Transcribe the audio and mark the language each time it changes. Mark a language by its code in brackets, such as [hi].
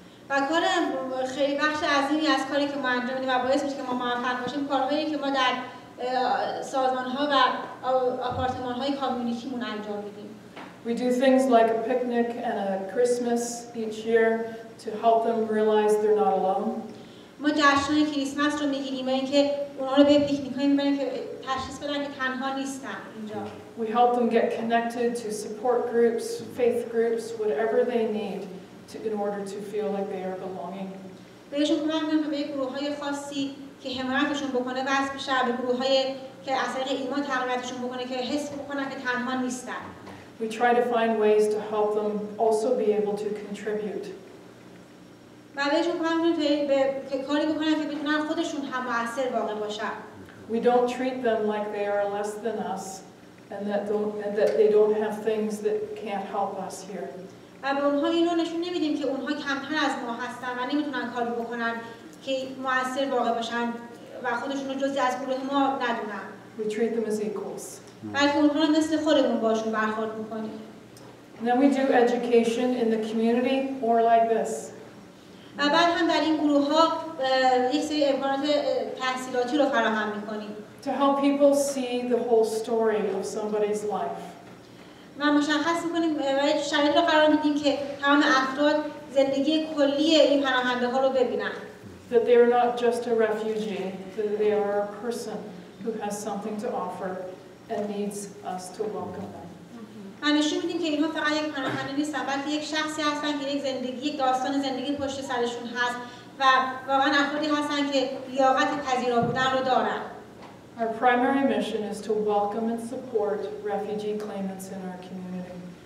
[fa] و کار خیلی بخش عظیمی از کاری که ما انجام میدیم و باعث میشه که ما موفق باشیم کارهایی که ما در سازمان‌ها و آپارتمان‌های کامیونیتیمون انجام میدیم. [en] We do things like a picnic and a Christmas each year to help them realize they're not alone. [fa] ما جشن‌های کریسمس رو میگیریم اینکه اونها رو به پیکنیک‌هایی می‌بریم که تشخیص بدن که تنها نیستن اینجا. [en] We help them get connected to support groups, faith groups, whatever they need in order to feel like they are belonging. [fa] بهشون کمک می‌کنیم به گروه‌های خاصی که حمایتشون بکنه وصل بشن به گروه‌های که از طریق ایمان تقویتشون بکنه که حس بکنن که تنها نیستن. [en] We try to find ways to help them also be able to contribute. [fa] و بهشون کمک می‌کنیم که کاری بکنن که بتونن خودشون هم مؤثر واقع باشن. [en] We don't treat them like they are less than us and that they don't have things that can't help us here. [fa] و به اونها اینو نشون نمیدیم که اونها کمتر از ما هستن و نمیتونن کاری بکنن که مؤثر واقع باشن و خودشون رو جزئی از گروه ما ندونن. [en] We treat them as equals. [fa] بلکه اونها رو مثل خودمون باشون برخورد میکنیم. [en] And then we do education in the community or like this. [fa] و بعد هم در این گروه ها یک سری امکانات تحصیلاتی رو فراهم میکنیم. [en] To help people see the whole story of somebody's life. [fa] و مشخص میکنیم و شرایط رو قرار میدیم که تمام افراد زندگی کلی این پناهنده ها رو ببینن. [en] That they are not just a refugee, that they are a person who has something to offer and needs us to welcome them. [fa] و نشون میدیم که اینها فقط یک پناهنده نیستن بلکه یک شخصی هستن که یک داستان زندگی پشت سرشون هست و واقعا افرادی هستن که لیاقت پذیرا بودن رو دارن. [en] Our primary mission is to welcome and support refugee claimants in our community.